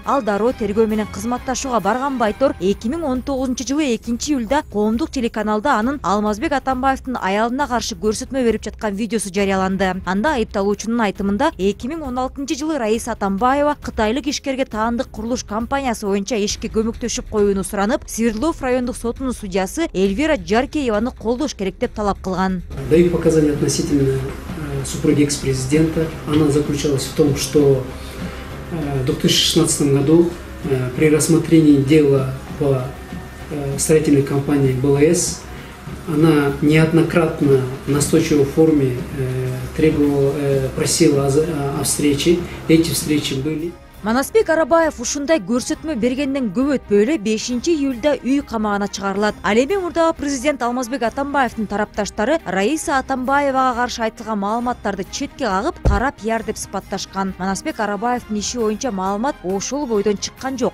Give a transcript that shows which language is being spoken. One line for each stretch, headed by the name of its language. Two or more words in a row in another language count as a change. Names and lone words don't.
Kyrgyz: Ал дароо тергөө менен кызматташууга барган Байтор 2019 жылы 2-июлда коомдук телеканалда анын Алмазбек Атамбаевдин аялына каршы көрсөтмө берип жаткан видеосу жарыяланды. Анда айыпталуучунун айтымында 2016 жылы Раиса Атамбаева кытайлык ишкерге таандык курулуш компаниясы боюнча ишке көмөктөшүп коюуну суранып, Свердлов райондук сотунун судьясы Эльвира Жаркееваны колдош керек деп талап кылган.
Russian: Даю показания относительно супруги экс-президента. Она заключалась в том, что в 2016 году при рассмотрении дела по строительной компании БЛС она неоднократно в настойчивой форме просила о встрече. Эти встречи были.
Kyrgyz: Манасбек Арабаев ушундай көрсөтмө бергенден көп өтпөй эле 5-июлда үй камагына чыгарылат. Ал эми мурдагы президент Алмазбек Атамбаевдин тарапташтары Раиса Атамбаевага каршы айтылган маалыматтарды четке кагып, кара пиар деп сыпатташкан. Манасбек Арабаевдин иши боюнча маалымат ошол бойдон чыккан жок.